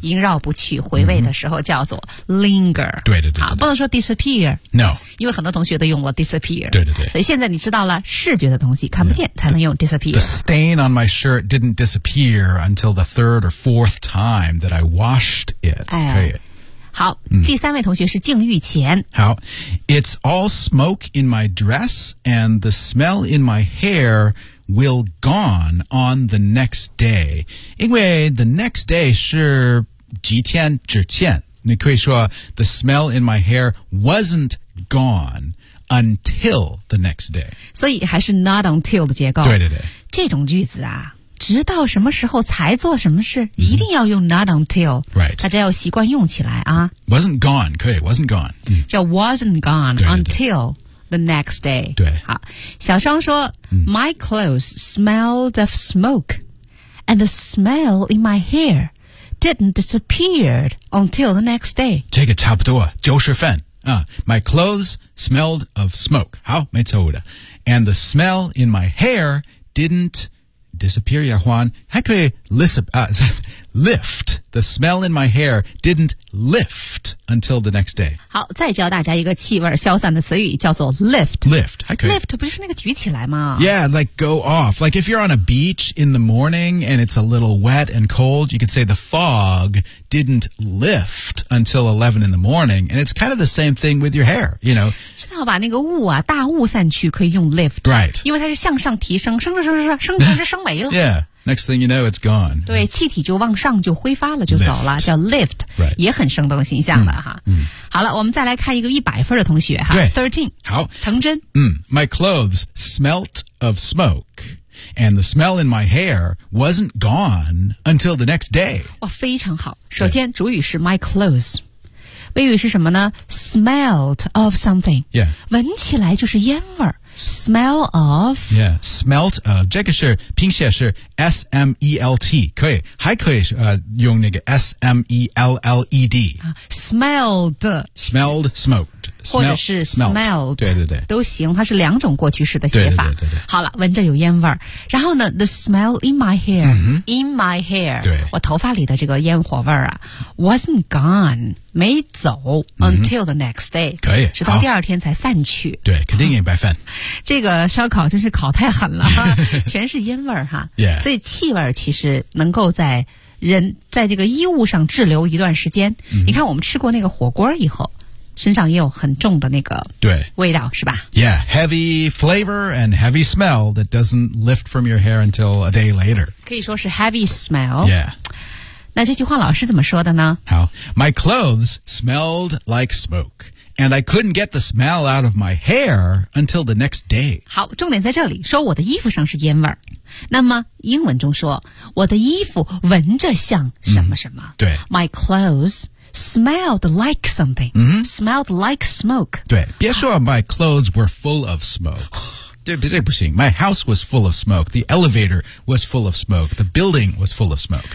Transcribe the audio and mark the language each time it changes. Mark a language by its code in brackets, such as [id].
[zh] 萦绕不去回味的时候叫做 linger 对对 对, 对不能说 disappear [en] no [zh] 因为很多同学都用了 disappear 对对对所以现在你知道了视觉的东西看不见、yeah. 才能用 disappear [en] the stain on my shirt didn't disappear until the third or fourth time that I washed it、 [zh] 哎、可以好、嗯、第三位同学是静玉前 [en] 好 It's all smoke in my dress and the smell in my hair will gone on the next day 因为 the next day [zh] 是几天之前你可以说 [en] the smell in my hair wasn't gone until the next day [zh] 所以还是 not until 的结构对对对这种句子啊直到什么时候才做什么事、mm-hmm. 一定要用 not until、 [en] right. [zh] 大家要习惯用起来啊 [en] wasn't gone 可以 wasn't gone、 [zh] 嗯、叫 wasn't gone 对对对 [en] until the next day [zh] 对好小双说、嗯、 [en] my clothes smelled of smoke and the smell in my hair didn't disappear until the next day [zh] 这个差不多就是分、 [en] 啊、my clothes smelled of smoke [zh] 好没错误的 [en] and the smell in my hair didn'tDisappear, Yahuan. [zh] 还可以 [en] lift. The smell in my hair didn't lift until the next day. [zh] 好，再教大家一个气味消散的词语，叫做 lift. Lift, 还可以 lift 不是那个举起来吗 [en] ？Yeah, like go off. Like if you're on a beach in the morning and it's a little wet and cold, you could say the fog didn't lift until 11 in the morning. And it's kind of the same thing with your hair. You know, [zh] 是要把那个雾啊，大雾散去，可以用 lift. [en] Right, [zh] 因为它是向上提升，升。 [en] Yeah, next thing you know, it's gone. [zh] 对，气体就往上就挥发了，就走了，叫 lift、 [en] right. [zh] 也很生动形象的、嗯、哈、嗯。好了，我们再来看一个100分的同学哈 ，13。好，藤真。 [en] 嗯 ，My clothes smelt of smoke, and the smell in my hair wasn't gone until the next day. [zh] 哇，非常好。首先，主语是 my clothes。谓语是什么呢 ？ [en] Smelled of something， yeah， [zh] 闻起来就是烟味儿。Smell of， [en] yeah， smelt of， [zh] 这个是拼写是 S M E L T， 可以，还可以用那个 S M E L L E D。 [en] Smelled， smelled， smoked， [zh] 或者是 smelled，对对对，都行，它是两种过去式的写法。对对对对对，好了，闻着有烟味儿，然后呢 ， [en] the smell in my hair，、 [zh] 嗯、 [en] in my hair， [zh] 对，我头发里的这个烟火味儿啊 ， [en] wasn't gone， [zh] 没走、嗯、， [en] until the next day， [zh] 可以，直到第二天才散去。对，肯定白饭。这个烧烤真是烤太狠了，全是烟味儿哈。 [en] Yeah. [zh] 所以气味其实能够在。人在这个衣物上滞留一段时间、嗯、你看我们吃过那个火锅以后身上也有很重的那个味道对是吧 [en] Yeah, heavy flavor and heavy smell that doesn't lift from your hair until a day later [zh] 可以说是 heavy smell [en] Yeah [zh] 那这句话老师怎么说的呢 [en] 好 My clothes smelled like smoke And I couldn't get the smell out of my hair until the next day [zh] 好重点在这里说我的衣服上是烟味儿那么英文中说我的衣服闻着像什么什么、嗯、对 [en] My clothes smelled like something、 [zh] 嗯、 [en] Smelled like smoke [zh] 对别说、 [en] 啊、my clothes were full of smoke [zh] 对这不行 [en] My house was full of smoke The elevator was full of smoke The building was full of smoke